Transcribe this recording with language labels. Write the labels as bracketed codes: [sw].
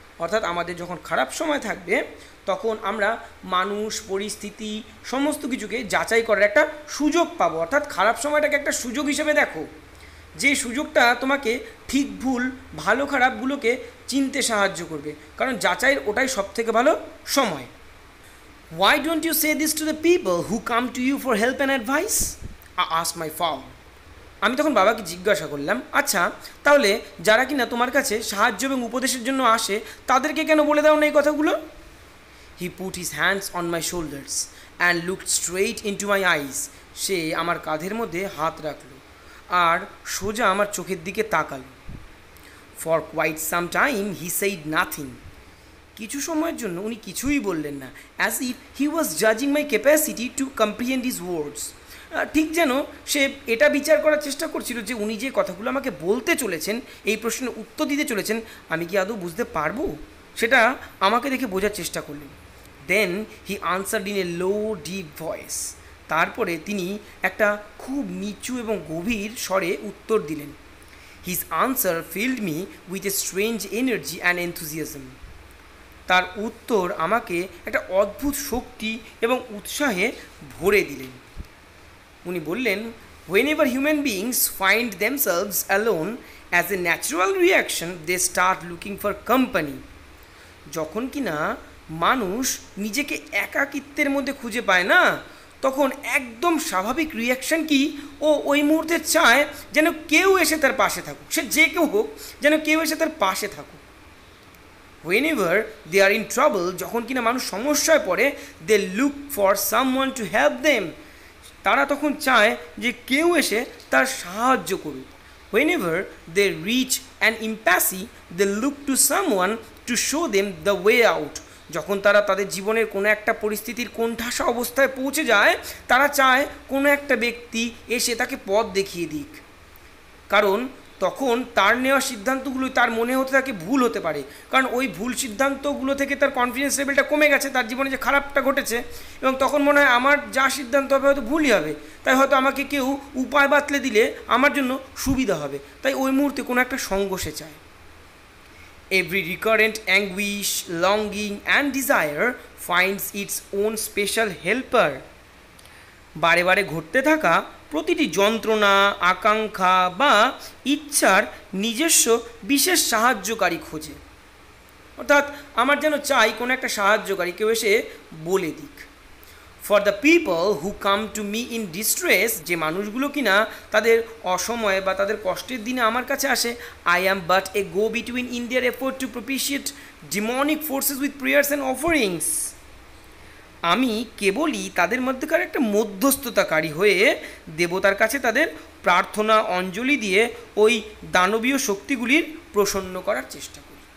[bn] অর্থাৎ আমাদের যখন খারাপ সময় থাকবে তখন আমরা মানুষ, পরিস্থিতি সমস্ত কিছুকে যাচাই করার একটা সুযোগ পাবো। অর্থাৎ খারাপ সময়টাকে একটা সুযোগ হিসেবে দেখো, যে সুযোগটা তোমাকে ঠিক ভুল, ভালো খারাপগুলোকে চিনতে সাহায্য করবে, কারণ যাচাইয়ের ওটাই সবথেকে ভালো সময়। [en] Why don't you say this to the people who come to you for help and advice? I asked my father. [bn] আমি তখন বাবাকে জিজ্ঞাসা করলাম, আচ্ছা তাহলে যারা কিনা তোমার কাছে সাহায্য এবং উপদেশের জন্য আসে তাদেরকে কেন বলে দাও না এই কথাগুলো? [en] He put his hands on my shoulders and looked straight into my eyes. [bn] সে আমার কাঁধের মধ্যে হাত রাখলো আর সোজা আমার চোখের দিকে তাকালো। [en] For quite some time he said nothing. [bn] কিছু সময়ের জন্য উনি কিছুই বললেন না, [en] as if he was judging my capacity to comprehend his words. [bn] ঠিক যেন সে এটা বিচার করার চেষ্টা করছিল যে উনি যে কথাগুলো আমাকে বলতে চলেছেন, এই প্রশ্নের উত্তর দিতে চলেছেন, আমি কি আদৌ বুঝতে পারবো, সেটা আমাকে দেখে বোঝার চেষ্টা করলেন। [en] Then he answered in a low deep voice. [bn] তারপরে তিনি একটা খুব নিচু এবং গভীর স্বরে উত্তর দিলেন। [en] His answer filled me with a strange energy and enthusiasm. [bn] তার উত্তর আমাকে একটা অদ্ভুত শক্তি এবং উৎসাহে ভরে দিলেন। উনি বললেন, [en] whenever human beings find themselves alone, as a natural reaction they start looking for company. [bn] যখন কিনা মানুষ নিজেকে একাকিত্বের মধ্যে খুঁজে পায় না, তখন একদম স্বাভাবিক রিয়াকশান কি, ও ওই মুহূর্তে চায় যেন কেউ এসে তার পাশে থাকুক, সে যে কেউ হোক, যেন কেউ এসে তার পাশে থাকুক। [en] whenever they are in trouble, [bn] যখন কিনা মানুষ সমস্যায় পড়ে, [en] they look for someone to help them, [bn] তারা তখন চায় যে কেউ এসে তার সাহায্য করুক। [en] whenever they reach an impasse, they look to someone to show them the way out, [bn] যখন তারা তাদের জীবনের কোনো একটা পরিস্থিতির কোণঠাসা অবস্থায় পৌঁছে যায়, তারা চায় কোনো একটা ব্যক্তি এসে তাকে পথ দেখিয়ে দিক, কারণ তখন তার নেওয়া সিদ্ধান্তগুলোই তার মনে হতে থাকে ভুল হতে পারে, কারণ ওই ভুল সিদ্ধান্তগুলো থেকে তার কনফিডেন্স লেভেলটা কমে গেছে, তার জীবনে যে খারাপটা ঘটেছে, এবং তখন মনে হয় আমার যা সিদ্ধান্ত হবে হয়তো ভুলই হবে, তাই হয়তো আমাকে কেউ উপায় বাতলে দিলে আমার জন্য সুবিধা হবে, তাই ওই মুহূর্তে কোনো একটা সঙ্গ সে চায়। [en] Every recurrent anguish, longing and desire finds its own special helper. [bn] বারে বারে ঘটতে থাকা প্রতিটি যন্ত্রণা, আকাঙ্ক্ষা বা ইচ্ছার নিজস্ব বিশেষ সাহায্যকারী খোঁজে, অর্থাৎ আমার যেন চাই কোনো একটা সাহায্যকারী কেউ এসে বলে দিক। [en] for the people who come to me in distress, [bn] যে মানুষগুলো কিনা তাদের অসময়ে বা তাদের কষ্টের দিনে আমার কাছে আসে, [en] I am but a go between in their effort to propitiate demonic forces with prayers and offerings, [bn] আমি কেবলই তাদের মধ্যেকার একটা মধ্যস্থতাকারী হয়ে দেবতার কাছে তাদের প্রার্থনা অঞ্জলি দিয়ে ওই দানবীয় শক্তিগুলির প্রসন্ন করার চেষ্টা করি।